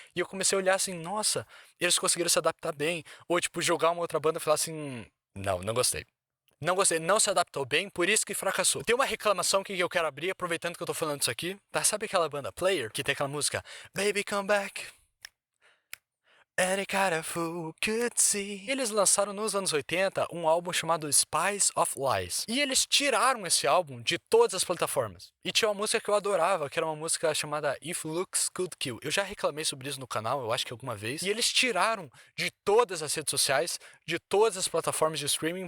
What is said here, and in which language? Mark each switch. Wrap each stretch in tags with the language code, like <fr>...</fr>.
<pt>E eu comecei a olhar assim, nossa, eles conseguiram se adaptar bem. Ou, tipo, jogar uma outra banda e falar assim, não gostei. Não gostei, não se adaptou bem, por isso que fracassou. Tem uma reclamação que eu quero abrir, aproveitando que eu tô falando isso aqui, tá? Sabe aquela banda Player, que tem aquela música Baby Come Back?</pt> <en>Any kind of fool could see.</en> <pt>Eles lançaram nos anos 80 um álbum chamado Spice of Lies. E eles tiraram esse álbum de todas as plataformas. E tinha uma música que eu adorava, que era uma música chamada If Looks Could Kill. Eu já reclamei sobre isso no canal, eu acho que alguma vez. E eles tiraram de todas as redes sociais, de todas as plataformas de streaming.</pt>